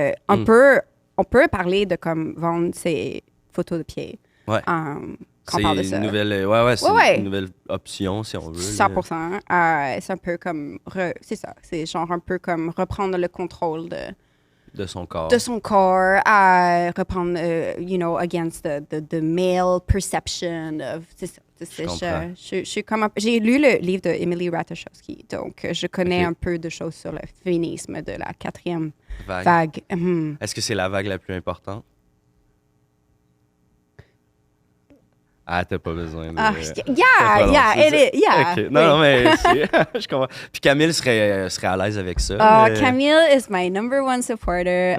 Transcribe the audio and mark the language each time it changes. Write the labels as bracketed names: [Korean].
[French] On peut parler de comme vendre ses photos de pieds. Ouais. C'est une nouvelle, une nouvelle option, si on veut. 100%. C'est un peu comme... c'est ça. C'est genre un peu comme reprendre le contrôle de son corps. De son corps. Reprendre, [English] against the male perception of... [French] C'est ça. Je suis comme... J'ai lu le livre de Emily Ratajkowski, donc je connais un peu de choses sur le féminisme de la 4e vague. Est-ce que c'est la vague la plus importante? Ah, t'as pas besoin de... [English] yeah. [French] Okay. Non, mais je comprends. Puis Camille serait à l'aise avec ça. [English] Camille is my number one supporter.